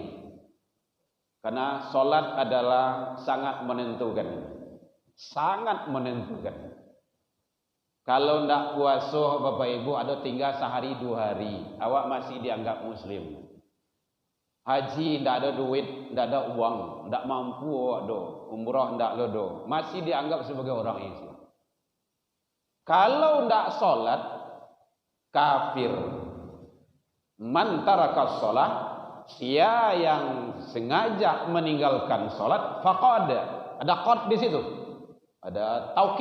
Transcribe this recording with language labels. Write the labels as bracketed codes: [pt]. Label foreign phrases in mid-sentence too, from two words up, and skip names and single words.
[id] Karena solat adalah sangat menentukan. Sangat menentukan. Kalau ndak puasa Bapak Ibu ada tinggal sehari 2 hari, awak masih dianggap muslim. Haji ndak ada duit, ndak ada uang, [min] ndak mampu awak do, umrah ndak lo, [id] masih dianggap sebagai orang Islam. Kalau ndak solat, kafir. [ar] Man taraka shalah, [id] sia yang sengaja meninggalkan solat, faqad. Ada qad di situ. Ada taukid.